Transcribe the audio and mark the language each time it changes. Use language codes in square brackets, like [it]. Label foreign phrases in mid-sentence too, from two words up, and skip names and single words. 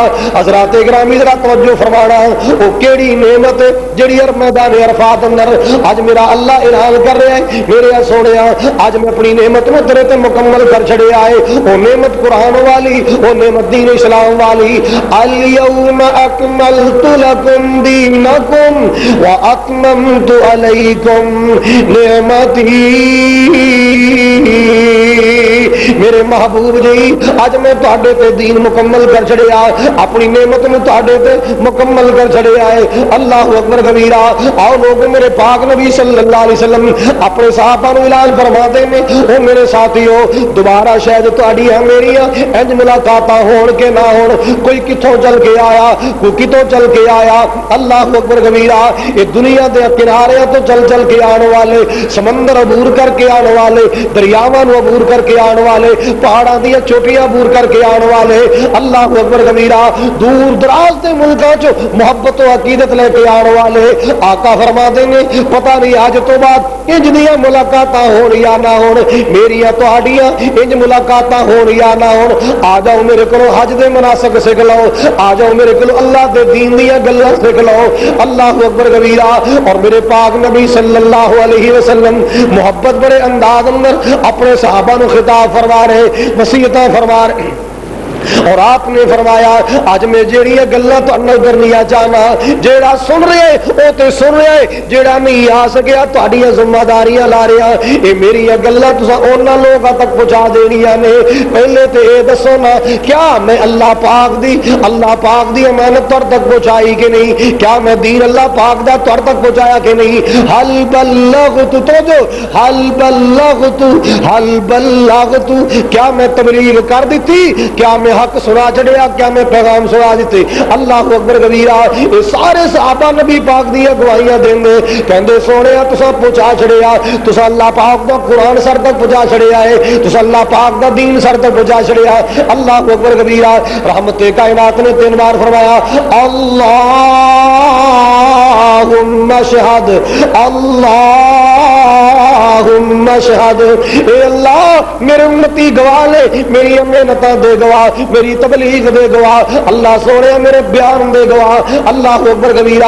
[pa] حضرات گرامی ذرا توجہ فرمانا، او کیڑی نعمت ہے جڑی میدان عرفات اندر آج میرا اللہ اعلان کر رہا ہے میرے یا سونیا آج میں اپنی نعمت نو تیرے تے مکمل کر چھڑیا ہے، او نعمت قرآن والی، وہ نعمت دین اسلام والی۔ [ar] الیوم اکملت لکم دینکم واتممت علیکم نعمتی۔ [pa] میرے محبوب جی اج میں تہاڈے تے دین مکمل کر چھڑیا، اپنی نعمت نو تہاڈے تے مکمل کر چھڑیا ہے، [ar] اللہ اکبر کبیرہ۔ [pa] آؤ لوگ میرے پاک نبی [ar] صلی اللہ علیہ وسلم [pa] اپنے صحابہ نو اعلان فرماتے ہیں، او میرے ساتھیو دوبارہ شاید تہاڈی میریاں انج ملاقاتاں ہون کے نہ ہون، کوئی کتھوں چل کے آیا کوئی کتوں چل کے آیا، [ar] اللہ اکبر کبیرہ۔ [pa] یہ دنیا دے کنارے تو چل چل کے آنے والے، سمندر عبور کر کے آنے والے، دریاواں نو عبور کر کے آنے والے، پہاڑاں دی چوٹیاں عبور کر کے آنے والے، [ar] اللہ اکبر کبیرہ، [pa] دور دراز دے ملکاں چ محبت و عقیدت لے کے آنے والے، آقا فرما دیں گے پتہ نہیں آج تو بعد انج دیاں ملاقاتاں ہون یا نہ ہون، میریاں تہاڈیاں انج ملاقاتاں ہون یا نہ ہون، آ جاؤ میرے کو حج دے مناسک سکھ لو، آ جاؤ میرے کو اللہ دے دین دیا گلاں سکھ لو، [ar] اللہ اکبر کبیرہ۔ [pa] اور میرے پاک نبی [ar] صلی اللہ علیہ وسلم [pa] محبت بڑے انداز اندر اپنے صحابہ نو خطاب فرما رہے، نصیحتاں فرما رہے، اور آپ نے فرمایا اج میں جیڑی گلاں تہاڈے کرنیاں چاہنا، جیڑا سن رہے او تے سن رہے، جیڑا نہیں آ سکیا تہاڈیاں ذمہ داریاں لا رہا، اے میری گلاں تساں انہاں لوکاں تک پہنچا دینیاں نے۔ پہلے تے اے دسو نا کیا میں اللہ پاک دی امانت تر تک پہنچائی کہ نہیں؟ کیا میں دین اللہ پاک دا تر تک پہنچایا کہ نہیں؟ [ar] حل بلغت، [pa] تو جو [ar] حل بلغت، [pa] کیا میں تبلیغ کر دیتی؟ کیا میں حق سنا چڑیا؟ کیا میں پیغام سنا دیتے؟ [ar] اللہ اکبر کبیرہ۔ [pa] یہ سارے صحابہ نبی پاک دی گواہیاں دیندے، کہندے سونیا تساں پہنچا چھڑیا، تساں اللہ پاک دا قرآن سر تک پہنچا چھڑیا ہے، تساں اللہ پاک دا دین سر تک پہنچا چھڑیا ہے، [ar] اللہ اکبر کبیرہ۔ [pa] رحمت کائنات نے 3 بار فرمایا [ar] اللہم اشہد، اللہم اشہد، [pa] اے اللہ میرے امتی گواہ لے، میری محنتاں دے گواہ، میری تبلیغ دے گواہ، اللہ سونے میرے بیان دے گواہ، [ar] اللہ اکبر کبیرہ۔